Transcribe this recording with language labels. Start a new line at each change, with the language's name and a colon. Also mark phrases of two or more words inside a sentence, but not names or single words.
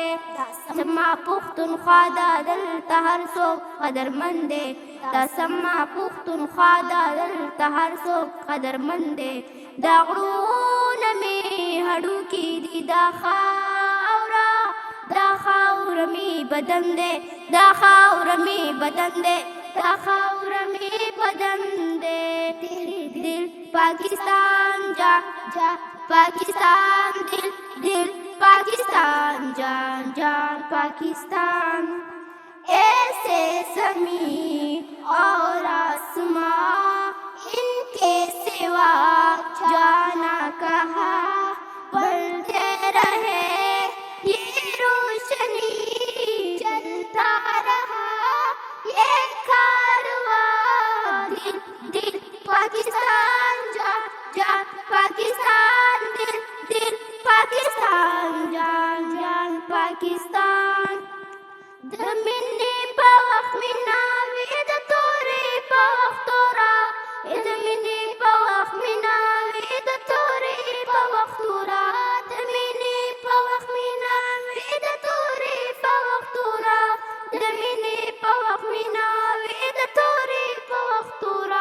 Pashto: سما پښتونخوا دا دلته هر څوک قدرمند دی، دا سما پښتونخوا دا دلته هر څوک قدرمند دی، دا غرونه مې هډوکي دي، دا خاوره مې بدن دی، دا خاوره مې بدن دی، دا خاوره مې بدن دی.
Urdu: دل پاکستان جان جان پاکستان، دل دل پاکستان جان جان پاکستان. ایسے زمین اور آسمان ان کے سوا جانا کہاں، بڑھتے رہے یہ روشنی چلتا رہا یہ کارواں. دل دل پاکستان جان جان پاکستان، دل دل پاکستان جان جان پاکستان.
Pashto: د مینې په وخت مینا وي د تورې په وخت توره، د مینې په وخت مینا وي د تورې په وخت توره، د مینې په وخت مینا وي د تورې په وخت توره، د مینې په وخت مینا وي د تورې په وخت توره.